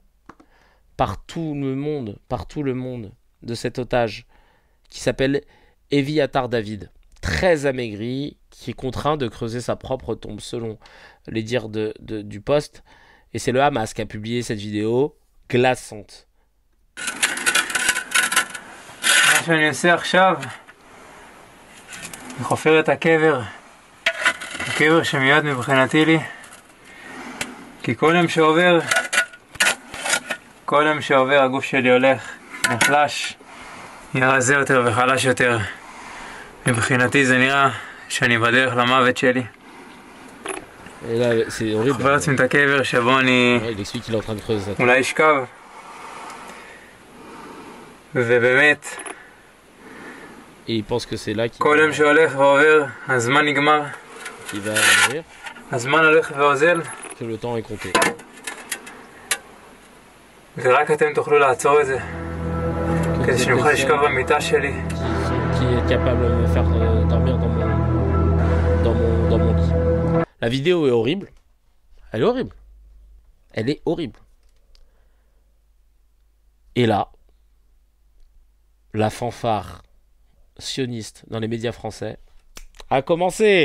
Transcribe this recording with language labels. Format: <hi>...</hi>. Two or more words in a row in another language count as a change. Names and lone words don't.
<fr>Par tout le monde de cet otage qui s'appelle Eviatar David. Très amaigri, qui est contraint de creuser sa propre tombe, selon les dires du poste. Et c'est le Hamas qui a publié cette vidéo glaçante.</fr> <he>מה שאני עושה עכשיו, אני חופר את הקבר שמיד מבחינתי לי, כי כל יום שעובר הגוף שלי הולך, נחלש, נהיה רזה יותר וחלש יותר. מבחינתי זה נראה שאני בדרך למוות שלי.</he> <fr>Et là, c'est horrible.</fr> <he>חופר לעצמי את הקבר שבו אני</he> <fr>il explique qu'il est en train de creuser ça.</fr> <he>אולי אשכב ובאמת,</he> <fr>Et il pense que c'est là qu'il</fr> <he>כל יום שהולך ועובר, הזמן נגמר.</he> <fr>va mourir.</fr> <he>הזמן הולך ואוזל.</he> <fr>Que le temps est compté.</fr> <he>ורק אתם תוכלו לעצור את זה. כדי שאני אוכל לשכב במיטה שלי.</he> <fr>Qui est capable de me faire dormir dans mon lit. La vidéo est horrible. Elle est horrible. Elle est horrible. Et là, la fanfare sioniste dans les médias français a commencé.</fr>